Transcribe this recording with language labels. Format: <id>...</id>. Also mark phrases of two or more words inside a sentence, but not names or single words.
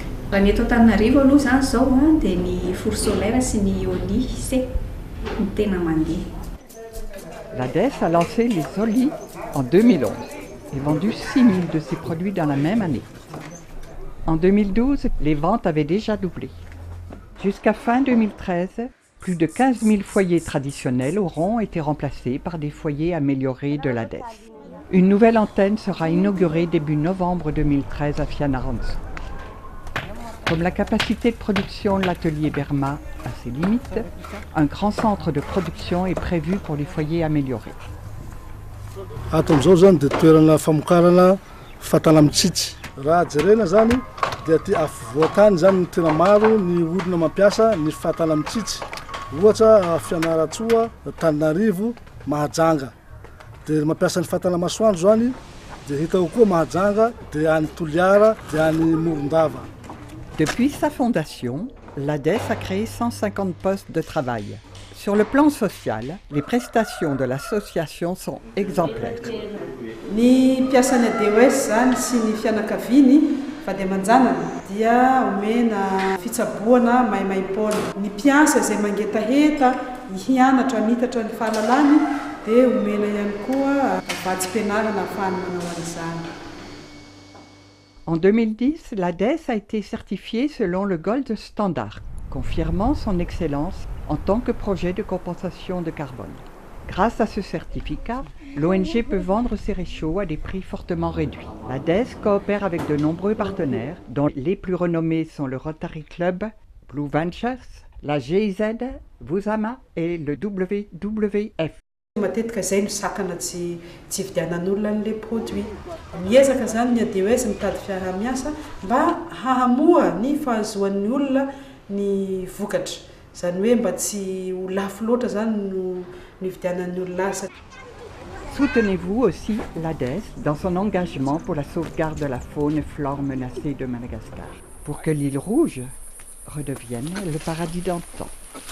<mg>Raha ny eto Antananarivo aloha zany zao dia ny</mg> <fr>four solaire</fr> <mg>sy ny OLIC ny tena mandeha.</mg> <fr>L'ADES a lancé les OLI en 2011 et vendu 6 000 de ces produits dans la même année. En 2012, les ventes avaient déjà doublé. Jusqu'à fin 2013, plus de 15 000 foyers traditionnels auront été remplacés par des foyers améliorés de l'ADES. Une nouvelle antenne sera inaugurée début novembre 2013 à Fianarantsoa. Comme la capacité de production de l'atelier Berma a ses limites, un grand centre de production est prévu pour les foyers améliorés.</fr> <mg>Atom'izao zany dia toerana famokarana fatana mitsitsy. Raha jerena zany dia ty afovoan-tany zany ny tena maro ny olona mampiasa ny fatana mitsitsy. Ohatra Fianarantsoa, Antananarivo, Mahajanga. Dia mampiasa ny fatana masoandro zany dia hitao koa Mahajanga, dia any Toliara, dia any Morondava.</mg> <fr>Depuis sa fondation, l'ADES a créé 150 postes de travail. Sur le plan social, les prestations de l'association sont exemplaires.</fr> <mg>Ny mpiasan'ny ADES zany sy ny fianakaviany fady aman-janany dia omena fitsaboana mahaimaim-poana. Ny mpiasa izay mangetaheta hianatra mitatra ny fahalalany dia omena ihany koa vatsy-pianarana ahafahany manao an'izany.</mg> <fr>En 2010, l'ADES a été certifiée selon le Gold Standard, confirmant son excellence en tant que projet de compensation de carbone. Grâce à ce certificat, l'ONG peut vendre ses réchauds à des prix fortement réduits. L'ADES coopère avec de nombreux partenaires, dont les plus renommés sont le Rotary Club, Blue Ventures, la GIZ, Vusama et le WWF.</fr> <mg>Matetika izay no sakana tsy vidianan'olona an'le produit. Miezaka zany ny ADES mitady fiarah-miasa mba hahamoha ny fahazoan'ny olona ny vokatra. Zany hoe mba tsy ho lafo loatra zany no vidianan'ny olona asa.</mg> <fr>Soutenez-vous aussi l'ADES dans son engagement pour la sauvegarde de la faune et flore menacée de Madagascar, pour que l'île Rouge redevienne le paradis d'antan.</fr>